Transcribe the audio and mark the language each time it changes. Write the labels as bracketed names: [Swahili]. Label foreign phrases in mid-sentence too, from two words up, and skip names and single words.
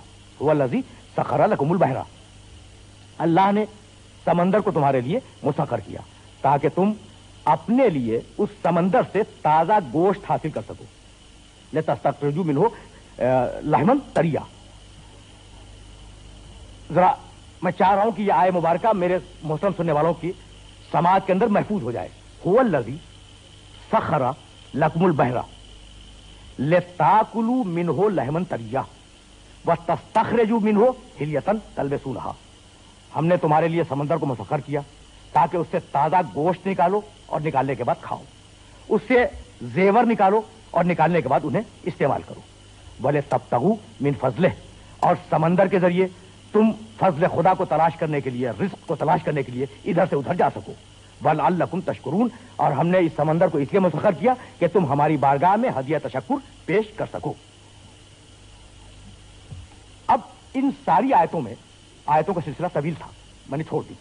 [Arabic] هو الذي سخر لكم البحر, [Urdu] اللہ نے سمندر کو تمہارے لیے مسخر کیا تاکہ تم اپنے لیے اس سمندر سے تازہ گوشت حاصل کر سکو. [Arabic] لتستخرجوا منه لحما طريا. [Urdu] ذرا میں چاہ رہا ہوں کہ یہ آیت مبارکہ میرے محترم سننے والوں کی سماعت کے اندر محفوظ ہو جائے. [Arabic] هو الذي سخر لكم البحر لتأكلوا منه لحما طريا وتستخرجوا منه حلية تلبسونها. [Urdu] ہم نے تمہارے لیے سمندر کو مسخر کیا تاکہ اس سے تازہ گوشت نکالو اور نکالنے کے بعد کھاؤ، اس سے زیور نکالو اور نکالنے کے بعد انہیں استعمال کرو. [Arabic] ولتبتغوا من فضله, [Urdu] اور سمندر کے ذریعے تم فضل خدا کو تلاش کرنے کے لیے، رزق کو تلاش کرنے کے لیے ادھر سے ادھر جا سکو. [Arabic] ولعلكم تشكرون, [Urdu] اور ہم نے اس سمندر کو اس لیے مسخر کیا کہ تم ہماری بارگاہ میں ہدیہ تشکر پیش کر سکو. اب ان ساری آیتوں میں، آیتوں کا سلسلہ طویل تھا، میں نے چھوڑ دی.